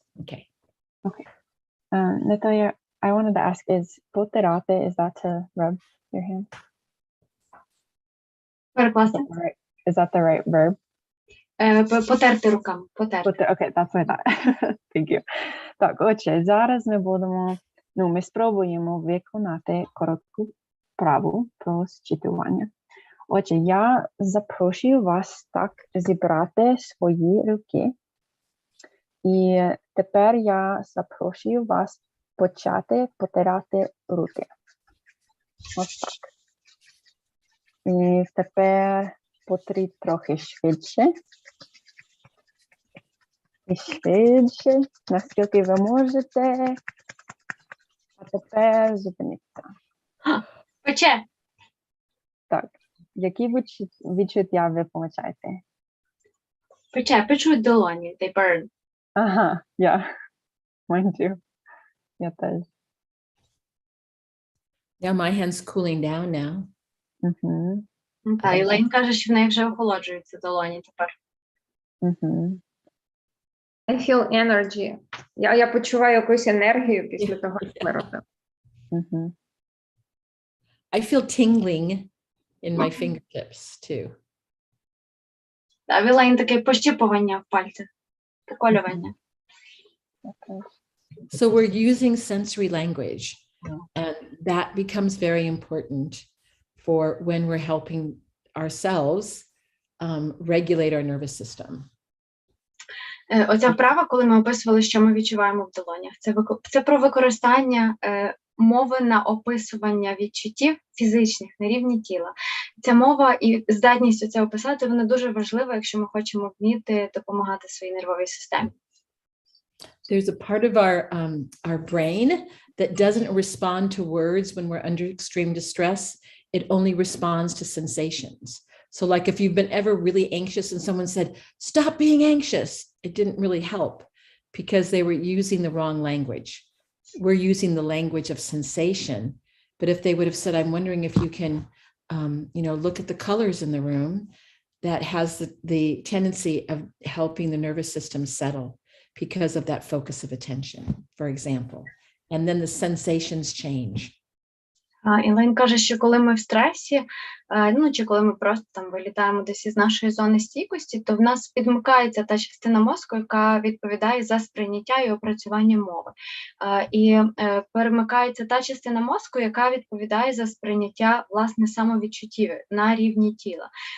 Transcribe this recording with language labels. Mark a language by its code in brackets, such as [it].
[en] Okay. Okay. Natalia, I wanted to ask, is poterate, is that to rub your hand? [uk] Перекласти. [en] Is that the right verb? [uk] Потерти руками. Потерти. [en] Okay, that's what I thought. Thank you. [uk] Так, отже, зараз ми спробуємо виконати коротку вправу про зчитування. Отже, я запрошую вас так зібрати свої руки. І тепер я запрошую вас почати потирати руки. Ось так. І тепер потріть трохи швидше. І швидше, наскільки ви можете. А тепер зупиніться. Пече. Так. Які відчуття ви помічаєте? Печуть долоні. [en] They burn. Ага, yeah. Mine too. [uk] Я теж. [en] Now my hand's cooling down now. Угу. [uk] Та, Ілейн каже, що в неї вже охолоджуються долоні тепер. Угу. [en] I feel energy. [uk] Я почуваю якусь енергію після того, як ми робимо. Угу. [en] I feel tingling in my fingertips too. [uk] Та, в Ілейн таке пощіпування в пальцях. Поколювання. [en] So we're using sensory language, and that becomes very important for when we're helping ourselves regulate our nervous system. [uk] Оця вправа, коли ми описували, що ми відчуваємо в долонях, це про використання мови на описування відчуттів фізичних на рівні тіла. Ця мова і здатність це описати, вона дуже важлива, якщо ми хочемо вміти допомагати своїй нервовій системі. [en] There's a part of our brain that doesn't respond to words when we're under extreme distress. It only responds to sensations. So like if you've been ever really anxious and someone said, stop being anxious, it didn't really help because they were using the wrong language. We're using the language of sensation. But if they would have said, I'm wondering if you can, look at the colors in the room, that has the tendency of helping the nervous system settle because of that focus of attention, for example. And then the sensations change. [uk] Ілейн каже, що коли ми в стресі, чи коли ми просто там вилітаємо десь із нашої зони стійкості, то в нас підмикається та частина мозку, яка відповідає за сприйняття і опрацювання мови. І перемикається та частина мозку, яка відповідає за сприйняття, власне, самовідчуттів на рівні тіла.